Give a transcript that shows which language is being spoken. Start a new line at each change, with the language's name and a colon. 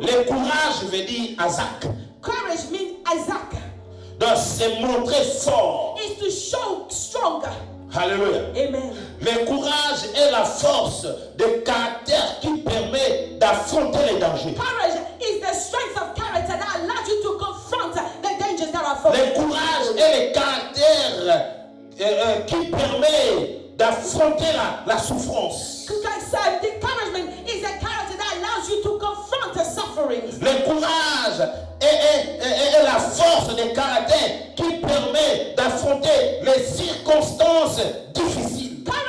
French: le courage veut dire Azak.
English: courage means Isaac.
French: Donc, c'est montrer fort.
English: Is to show stronger. Alléluia. Amen.
French: Le courage est la force de caractère qui permet d'affronter les dangers.
English: Courage is the strength of character that allows you to confront the dangers that are following.
French: Le courage est le caractère qui permet d'affronter la souffrance.
English: The encouragement is a character that allows you to confront the sufferings.
French: Le courage est la force de caractère qui permet d'affronter les circonstances difficiles.